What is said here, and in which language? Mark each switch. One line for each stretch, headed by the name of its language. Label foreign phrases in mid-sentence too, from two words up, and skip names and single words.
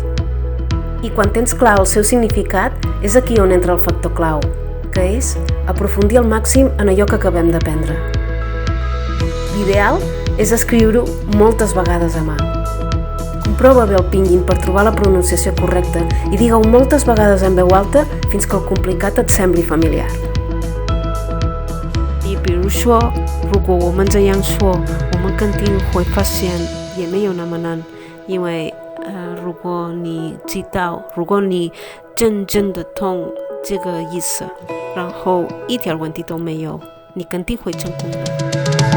Catalan: I quan tens clar el seu significat, és aquí on entra el factor clau, que és aprofundir al màxim en allò que acabem d'aprendre. L'ideal és escriure-ho moltes vegades a mà. Comprova bé el pinyin per trobar la pronunciació correcta i digue-ho moltes vegades en veu alta fins que el complicat et sembli familiar.
Chinese: 比如说，如果我们这样说，我们肯定会发现也没有那么难，因为如果你知道，如果你真正的懂这个意思，然后一点问题都没有，你肯定会成功的。